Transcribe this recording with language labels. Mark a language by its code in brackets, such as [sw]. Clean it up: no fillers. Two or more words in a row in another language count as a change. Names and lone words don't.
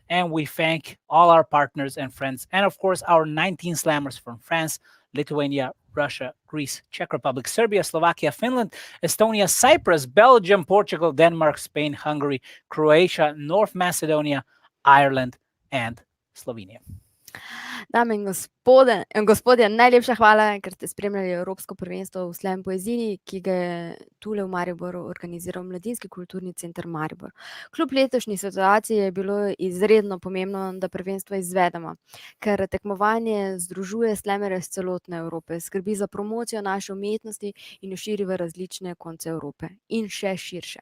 [en] And we thank all our partners and friends, and of course our 19 slammers from France, Lithuania, Russia, Greece, Czech Republic, Serbia, Slovakia, Finland, Estonia, Cyprus, Belgium, Portugal, Denmark, Spain, Hungary, Croatia, North Macedonia, Ireland, and Slovenia. [sl] Dame in gospodje, najlepša hvala, ker ste spremljali Evropsko prvenstvo v slam poeziji, ki ga je tule v Mariboru organiziral Mladinski kulturni center Maribor. Kljub letošnji situaciji je bilo izredno pomembno, da prvenstvo izvedemo, ker tekmovanje združuje slamere iz celotne Evrope, skrbi za promocijo naše umetnosti in jo širi v različne konce Evrope in še širše.